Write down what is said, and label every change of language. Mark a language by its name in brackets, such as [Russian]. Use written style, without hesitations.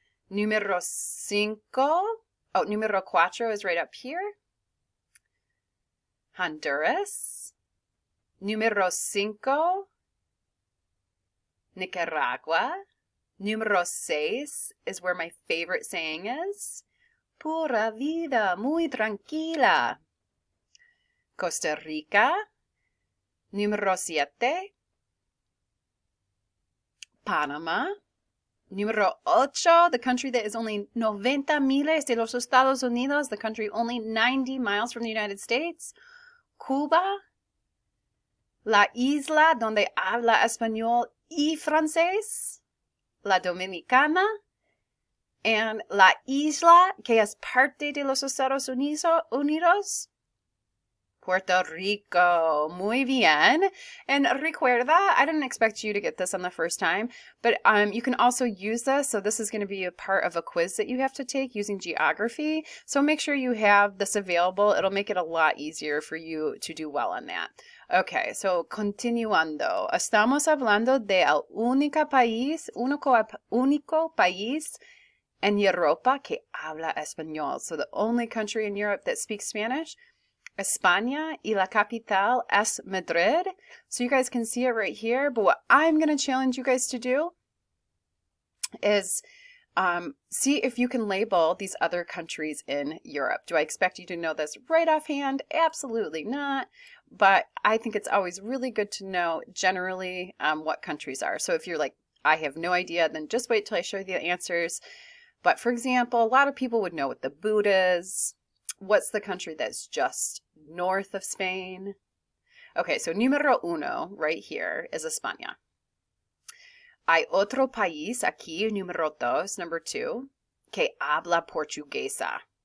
[Spanish] Número cinco. Oh, número cuatro [English] is right up here. [Spanish] Honduras. Número cinco. Nicaragua. Número seis [English] is where my favorite saying is. [Spanish] Pura vida, muy tranquila. Costa Rica. Número siete. [English] Panama. Número ocho, the country that is only 90 miles [Spanish] de los Estados Unidos, [English] the country only 90 miles from the United States. Cuba. [Spanish] La isla donde habla español y francés. La Dominicana. [English] And [Spanish] la isla que es parte de los Estados Unidos. Puerto Rico. Muy bien. [English] And [Spanish] recuerda, [English] I didn't expect you to get this on the first time, but you can also use this. So this is going to be a part of a quiz that you have to take using geography. So make sure you have this available. It'll make it a lot easier for you to do well on that. [Spanish] Okay, so continuando. Estamos hablando de el único país en Europa que habla español. [English] So the only country in Europe that speaks Spanish. [Spanish] España, y la capital es Madrid. [English] So you guys can see it right here. But what I'm going to challenge you guys to do is see if you can label these other countries in Europe. Do I expect you to know this right offhand? Absolutely not. But I think it's always really good to know generally what countries are. So if you're like, I have no idea, then just wait till I show you the answers. But for example, a lot of people would know what the boot is. What's the country that's just north of Spain? [Spanish] Okay, so número uno right here is España. Hay otro país aquí, número dos, [English] number two, [Spanish] que habla portuguesa.